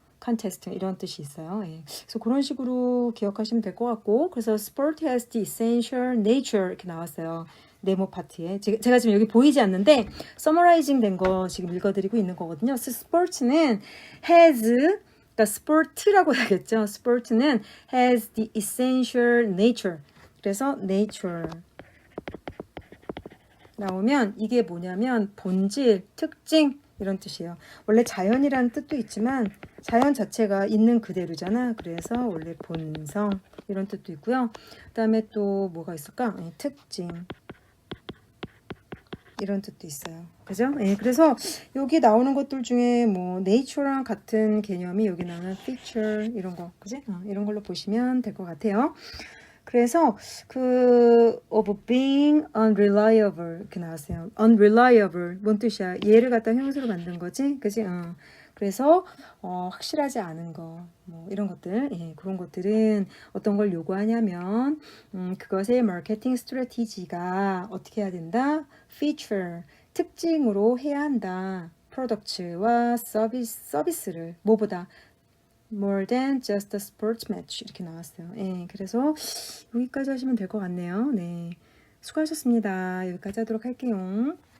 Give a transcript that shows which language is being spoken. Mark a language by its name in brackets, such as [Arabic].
[Korean] 컨테스트 이런 뜻이 있어요. 예. 그래서 그런 식으로 기억하시면 될 것 같고 그래서 [English] sport has the essential nature [Korean] 이렇게 나왔어요. 네모 파트에 제가 지금 여기 보이지 않는데 서머라이징 된 거 지금 읽어드리고 있는 거거든요. 스포츠는 has 그러니까 sport라고 해야겠죠. [English] sport는 has the essential nature. [Korean] 그래서 nature 나오면 이게 뭐냐면 본질, 특징 이런 뜻이에요. 원래 자연이라는 뜻도 있지만 자연 자체가 있는 그대로잖아. 그래서 원래 본성 이런 뜻도 있고요. 그다음에 또 뭐가 있을까? 특징 이런 뜻도 있어요. 그죠? 예, 그래서 여기 나오는 것들 중에 뭐 nature랑 같은 개념이 여기 나오는 feature 이런 거, 그지? 이런 걸로 보시면 될 것 같아요. 그래서 그 [English] of being unreliable [Korean] 이렇게 나왔어요. unreliable 뭔 뜻이야? 얘를 갖다 형용사로 만든 거지, 그지? 그래서 확실하지 않은 거, 뭐 이런 것들, 예, 그런 것들은 어떤 걸 요구하냐면 그것의 마케팅 스트래티지가 어떻게 해야 된다? feature 특징으로 해야 한다. 프로덕트와 서비스를 뭐보다 [English] more than just a sports match [Korean] 이렇게 나왔어요. 예, 그래서 여기까지 하시면 될 것 같네요. 네, 수고하셨습니다. 여기까지 하도록 할게요.